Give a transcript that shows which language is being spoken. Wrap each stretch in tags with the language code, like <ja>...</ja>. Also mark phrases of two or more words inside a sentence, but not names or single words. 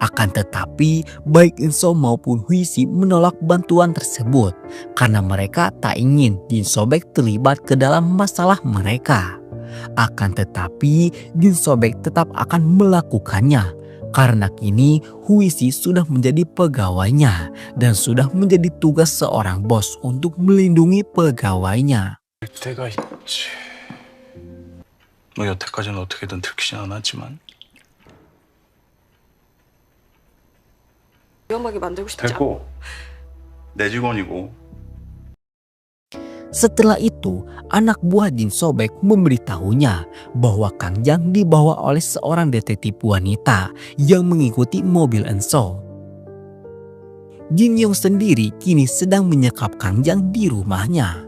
<id>Akan tetapi baik Enso maupun Huisi menolak bantuan tersebut karena mereka tak ingin Jin Sobek terlibat ke dalam masalah mereka. Akan tetapi Jin Sobek tetap akan melakukannya karena kini Huisi sudah menjadi pegawainya dan sudah menjadi tugas seorang bos untuk melindungi pegawainya.</id> <ko>때가 있지. 뭐 여태까지는 어떻게든 들키진 않았지만 위험하게 만들고 싶지 않아. 됐고 내 직원이고.</ko> <id>Setelah itu, anak buah Jin Sobek memberitahunya bahwa Kang Jang dibawa oleh seorang detektif wanita yang mengikuti mobil Enso. Jin Yong sendiri kini sedang menyekap Kang Jang di rumahnya.</id>